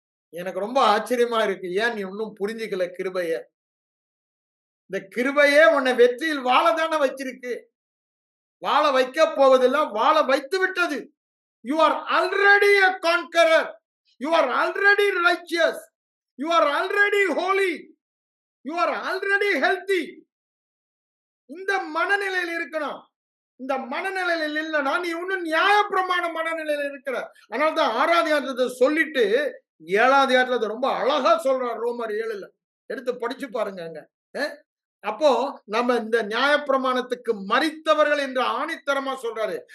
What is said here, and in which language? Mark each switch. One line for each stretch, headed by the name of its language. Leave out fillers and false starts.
Tamil: எனக்கு ரொம்ப ஆச்சரியமா இருக்கு. ஏன் நீ இன்னும் புரிஞ்சுக்கல கிருபைய? இந்த கிருபையே உன்னை வெற்றியில் வாழதானே வச்சிருக்கு. வாழ வைக்க போவதில்லை, வாழ வைத்து விட்டது.
English: You are already a conqueror. You are already righteous. You are already holy. You are already healthy.
Tamil: இந்த மனநிலையில் இருக்கணும். இந்த மனநிலையில் இல்லைன்னா நீ இன்னும் நியாயப்பிரமாண மனநிலையில் இருக்கிற. அதனால்தான் 6ஆம் அதிகாரத்தை சொல்லிட்டு 7ஆம் அதிகாரத்துல ரொம்ப அழகா சொல்றார். ரோமர் 7ல எடுத்து படிச்சு பாருங்க. அங்க அப்போ நம்ம இந்த நியாயப்பிரமாணத்துக்கு மரித்தவர்கள் என்று ஆணித்தரமா சொல்றாரு.